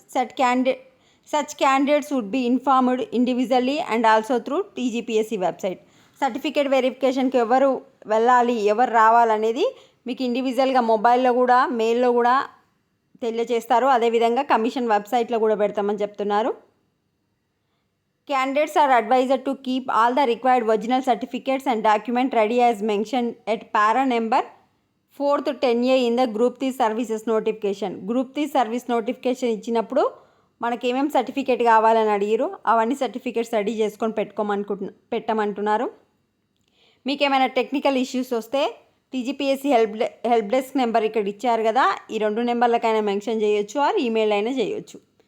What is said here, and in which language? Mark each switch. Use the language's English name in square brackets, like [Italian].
[English] Such candidates would be informed individually and also through TGPSC website. [Telugu] Certificate వెరిఫికేషన్కి ఎవరు వెళ్ళాలి, ఎవరు రావాలనేది మీకు ఇండివిజువల్గా మొబైల్లో కూడా, మెయిల్లో కూడా తెలియజేస్తారు. అదేవిధంగా కమిషన్ వెబ్సైట్లో కూడా పెడతామని చెప్తున్నారు. [English] Candidates are advised to keep all the required original certificates and documents ready as mentioned at para number 4th 10A in the Group 3 services notification. [Telugu] Group 3 service notification ఇచ్చినప్పుడు మనకి ఏమేమి సర్టిఫికేట్ కావాలని అడిగారు. అవన్నీ సర్టిఫికేట్స్ రెడీ చేసుకొని పెట్టమంటున్నారు. మీకు ఏమైనా technical issues వస్తే టీజీపీఎస్సీ హెల్ప్ డెస్క్ నెంబర్ ఇక్కడ ఇచ్చారు కదా, ఈ 2 నెంబర్లకైనా మెన్షన్ చేయొచ్చు, ఆర్ ఈమెయిల్ అయినా చేయొచ్చు.